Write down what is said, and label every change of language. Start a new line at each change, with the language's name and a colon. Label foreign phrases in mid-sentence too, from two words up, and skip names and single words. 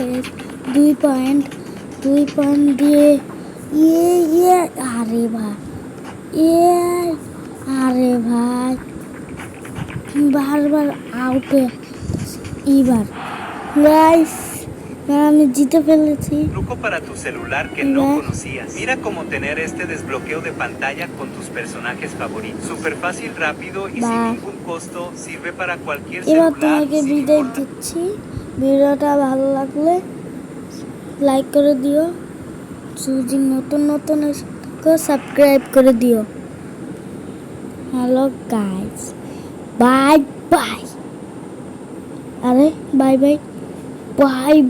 Bangla: 2 পয়েন্ট দিয়ে আরে ভাই আরে ভাই বারবার আউট হয়ে এইবার গাইস আমি জিতে ফেলেছি।
Spanish: Truco para tu celular que no conocías. Mira cómo tener este desbloqueo de pantalla con tus personajes favoritos. Súper fácil, rápido y sin ningún costo. Sirve para cualquier
Bangla: এবার
Spanish: celular.
Bangla: তোমাকে বিদায় দিচ্ছি। ভিডিওটা ভালো লাগলে লাইক করে দিও, যদি নতুন সাবস্ক্রাইব করে দিও।
English: hello guys, bye bye. আরে bye bye bye.